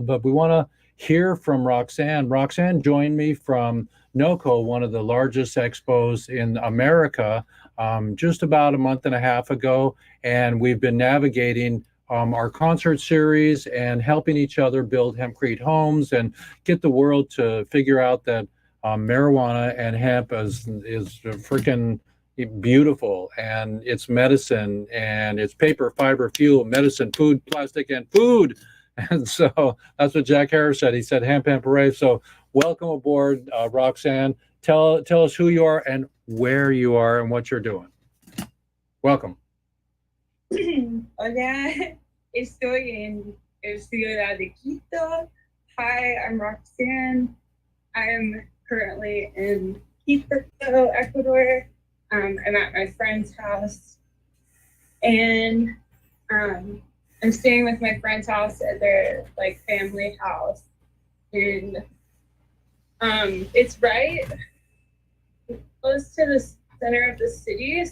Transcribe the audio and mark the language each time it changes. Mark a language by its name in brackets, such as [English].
[English] But we want to hear from Roxanne. Roxanne joined me from NOCO, one of the largest expos in America, just about a month and a half ago, and we've been navigating our concert series and helping each other build hempcrete homes and get the world to figure out that marijuana and hemp is freaking beautiful, and it's medicine, and it's paper, fiber, fuel, medicine, food, plastic, and food. And so that's what Jack Harris said. He said hemp hooray. So welcome aboard, Roxanne. Tell us who you are and where you are and what you're doing. Welcome. [Spanish] Hola, estoy en el ciudad de Quito. [English] Hi, I'm Roxanne. I'm currently in Quito, Ecuador. I'm at my friend's house, and I'm staying with my friend's house at their family house, and it's right close to the center of the city.